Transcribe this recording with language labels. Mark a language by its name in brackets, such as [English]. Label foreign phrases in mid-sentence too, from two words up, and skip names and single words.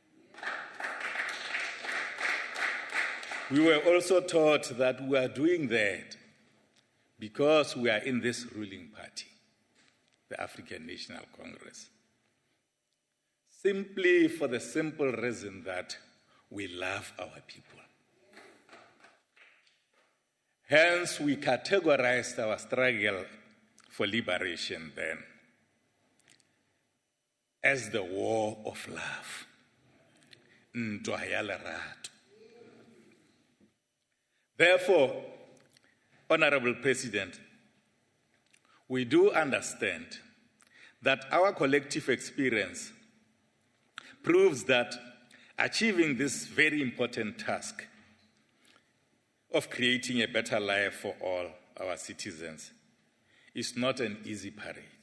[English] We were also taught that we are doing that because we are in this ruling party, the African National Congress, simply for the simple reason that we love our people. Hence, we categorized our struggle for liberation then as the war of love. [Southern Sotho] Ntwa ya lerato. [English] Therefore, Honorable President, we do understand that our collective experience proves that achieving this very important task of creating a better life for all our citizens is not an easy parade.